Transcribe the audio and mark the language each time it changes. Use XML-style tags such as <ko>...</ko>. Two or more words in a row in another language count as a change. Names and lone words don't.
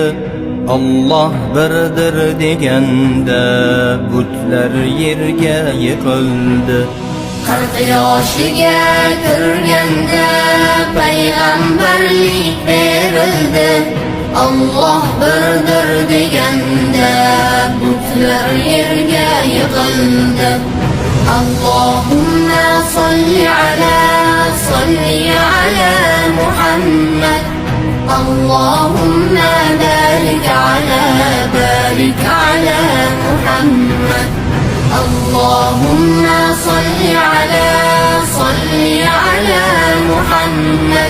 <uz>Alloh birdir deganda butlar yerga yiqildi. 40 yoshiga kirganda payg'ambarlik berildi. Alloh birdir deganda butlar yerga yiqildi.</uz> <ar>اللهم صل على محمد. اللهم بارك على محمد. اللهم صل على محمد.</ar>